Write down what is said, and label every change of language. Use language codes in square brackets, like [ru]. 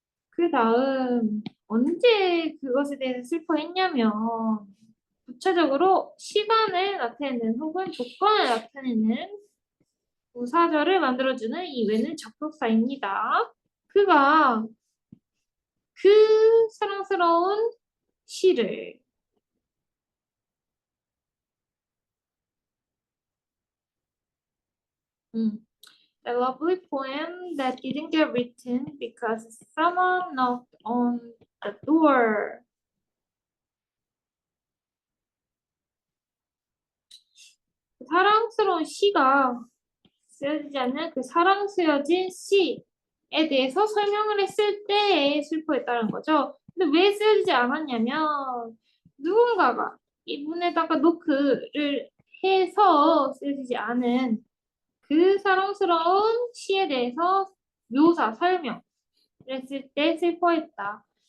[ko] 그 다음 언제 그것에 대해서 슬퍼했냐면 구체적으로 시간을 나타내는 혹은 조건을 나타내는 부사절을 만들어주는 이 외는 접속사입니다. 그가 그 사랑스러운 시를 [en] A lovely poem that didn't get written because someone knocked on the door. [ko] 사랑스러운 시가 쓰여지지 않는 그 사랑 쓰여진 시에 대해서 설명을 했을 때에 슬퍼했다는 거죠. 근데 왜 쓰여지지 않았냐면 누군가가 이분에다가 노크를 해서 쓰여지지 않은 그 사랑스러운 시에 대해서 묘사, 설명을 했을 때 슬퍼했다.